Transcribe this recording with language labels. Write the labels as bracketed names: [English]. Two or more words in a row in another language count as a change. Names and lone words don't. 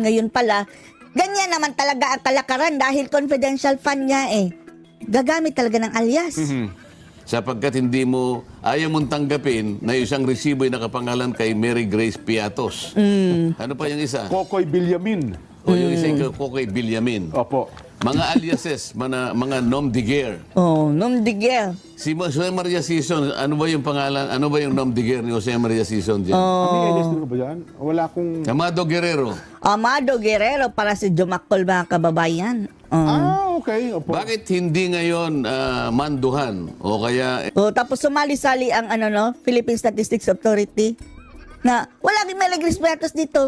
[Filipino] Ngayon pala, ganyan naman talaga ang kalakaran dahil [English] confidential fund [Filipino] nga gagamit talaga ng alias. Sapagkat ayaw mong tanggapin na isang resibo ay nakapangalan kay Mary Grace Piatos. Ano pa yung isa? Kokoy Bilyamin. O yung isa kay Bilyamin. Opo. Mga aliases, mga [French] nom de guerre. Oh, nom de guerre. [Filipino] Si Jose Maria Sison, ano ba yung pangalan? Ano ba yung [French] nom de guerre [Filipino] ni Jose Maria Sison dyan? Ano yung ba yan? Wala akong... Amado Guerrero. Amado Guerrero para si Jumakol mga kababayan. Okay. Opo. Bakit hindi ngayon manduhan? O kaya Tapos sumali-sali ang Philippine Statistics Authority na wala din may Piatos dito.